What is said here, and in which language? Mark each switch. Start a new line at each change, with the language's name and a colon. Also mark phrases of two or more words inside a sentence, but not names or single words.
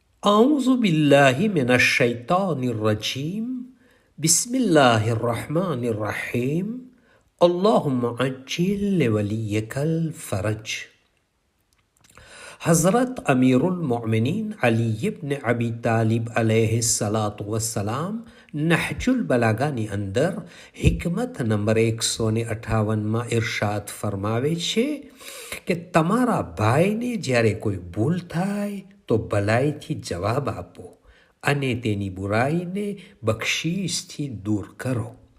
Arabic: أعوذ بالله من الشيطان الرجيم بسم الله الرحمن الرحيم اللهم عجل لوليك الفرج.
Gujarati: हज़रत अमीरुल मोमिनीन अली इब्न अबी तालिब
Arabic: عليه الصلاة والسلام
Gujarati: નહજુલ બલાગાની અંદર હિકમત નંબર 158માં ઇરશાદ ફરમાવે છે કે તમારા ભાઈને જ્યારે કોઈ ભૂલ થાય તો ભલાઈથી જવાબ આપો અને તેની બુરાઈને બક્ષીસથી દૂર કરો.